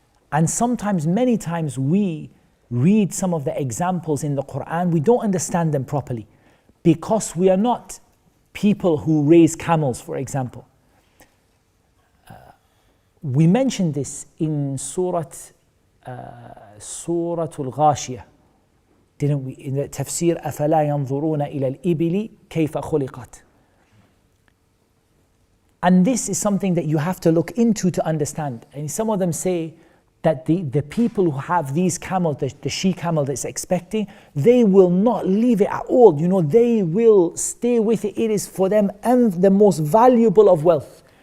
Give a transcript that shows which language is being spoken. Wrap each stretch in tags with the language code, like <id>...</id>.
<en>And sometimes, many times, we read some of the examples in the Qur'an, we don't understand them properly because we are not people who raise camels, for example. We mentioned this in Surah Al-Ghashiyah, didn't we? In the Tafseer,</en> <ar>أَفَلَا يَنْظُرُونَ إِلَى الْإِبِلِ كَيْفَ خُلِقَتْ.</ar> <en>And this is something that you have to look into to understand. And some of them say that the people who have these camels, the she-camel that's expecting, they will not leave it at all. You know, they will stay with it. It is for them and the most valuable of wealth.</en>